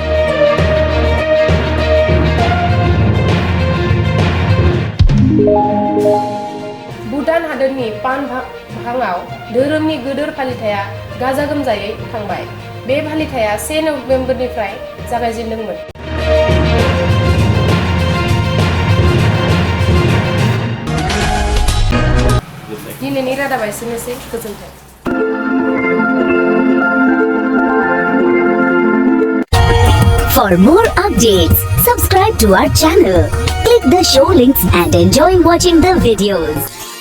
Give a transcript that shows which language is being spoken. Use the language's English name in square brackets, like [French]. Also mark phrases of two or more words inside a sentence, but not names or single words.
[Bodo] भुटान हादोरनि पानभाङाव धोरोमनि गोदोर फालिथाया गाजा गोमजायै थांबाय। बे फालिथाया 1 नबेम्बरनिफ्राय जागायजेन्दोंमोन। दिनैनि रादाबा एसेनोसै, गोजोन्थों। [English] For more updates, subscribe to our channel, click the show links and enjoy watching the videos.